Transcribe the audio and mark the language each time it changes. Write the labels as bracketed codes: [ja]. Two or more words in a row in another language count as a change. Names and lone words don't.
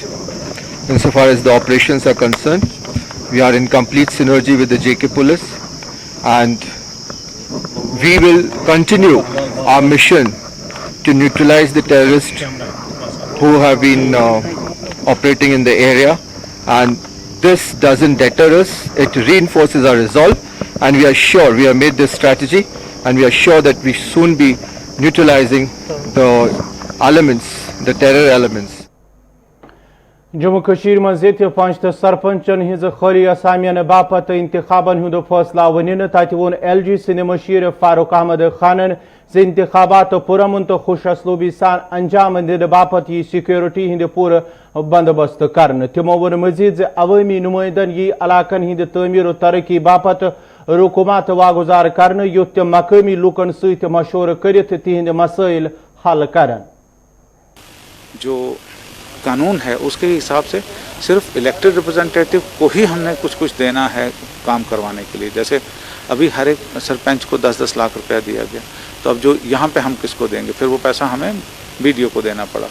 [en] Insofar as the operations are concerned, we are in complete synergy with the JK Police, and we will continue our mission to neutralize the terrorists who have been operating in the area, and this doesn't deter us, it reinforces our resolve, and we are sure, we have made this strategy, and we are sure that we soon be neutralizing the elements, the terror elements. [ks] जम्मू कश्मीर मज पंच तो सरपंचन हिज खाली असामियन बापत इंतखाबन हुंद फैसला वन तत वोन LG सिंध मशीर फारूक अहमद खानन जे इंतखाबात पुरमन तो खुश असलूबी सान अंजाम दिन बापत यह सिक्योरिटी हिंद पूर बंदोबस्त कर तमो वोन मजीद अवामी नुमाइंदन यह इलाकन हिंद तमीर तरक्की बापत रुकूमत वागुजार कर युत तम मकामी लूकन सत मशवर कर तिहंद मसाइल हल करन। [hi] जो कानून है उसके हिसाब से सिर्फ [en] elected representative [hi] को ही हमने कुछ देना है काम करवाने के लिए। जैसे अभी हर एक सरपंच को 10-10 लाख रुपया दिया गया, तो अब जो यहाँ पे हम किसको देंगे, फिर वो पैसा हमें BDO को देना पड़ा।